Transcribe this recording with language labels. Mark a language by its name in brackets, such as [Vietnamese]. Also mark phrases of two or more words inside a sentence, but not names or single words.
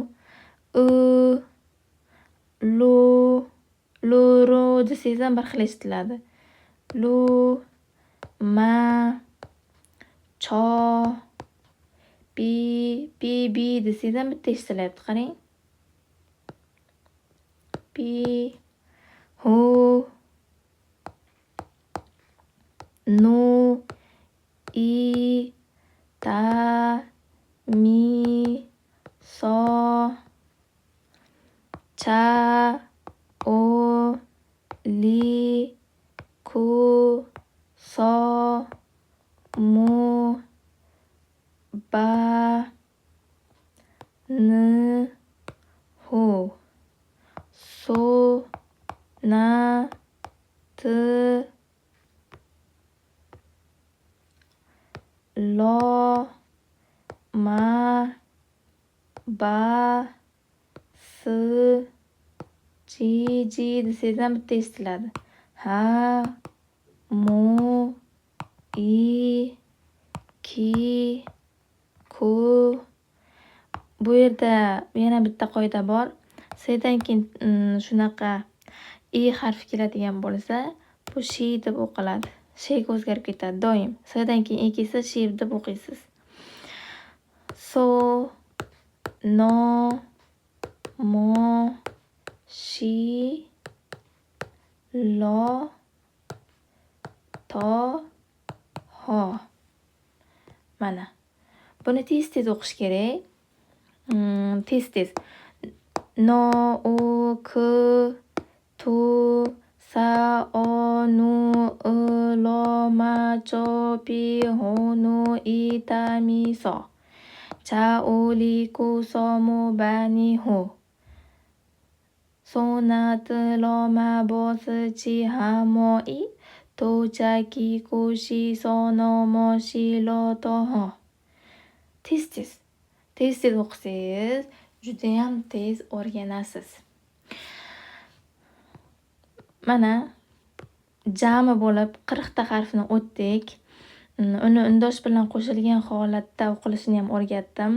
[Uzbek] Lu desangiz ham bir xil eshitiladi. Lu, ma, cho, bi desangiz ham bitta eshitilyapti, qarang. Bi, hu, nu, i, ta, mi, so, cha, o, li, ku, so, mu, ba, n, hu, so, na, t, lo, ma, ba, s, ji desangiz ham bitta eshitiladi. Ha, mu, i, ki, ku. Bu yerda yana bitta qoida bor. S'dan keyin shunaqa i harfi keladigan bo'lsa, bu shi deb o'qiladi. Shega o'zgarib ketadi doim. S'dan keyin i kelsa shi deb o'qiysiz. So, no, mo, shi, lo, to, ho. Mana. Buni tez o'qish kerak. Tez. No, u, k, tu, sa, o, nu, lo, ma, cho, pi, ho, nu, i, ta, mi, so. Cha, o, li, ku, so, mu, ba, ni, ho. So, na, t, lo, ma, bo, si, chi, ha, mo, i. To, cha, ki, ku, shi, so, no, mo, shi, lo, to, ho. Tez o'qisangiz judayam tez o'rganasiz. Mana jami bo'lib 40 ta harfni o'tdik. Uni undosh bilan qo'shilgan holatda o'qilishini ham o'rgatdim.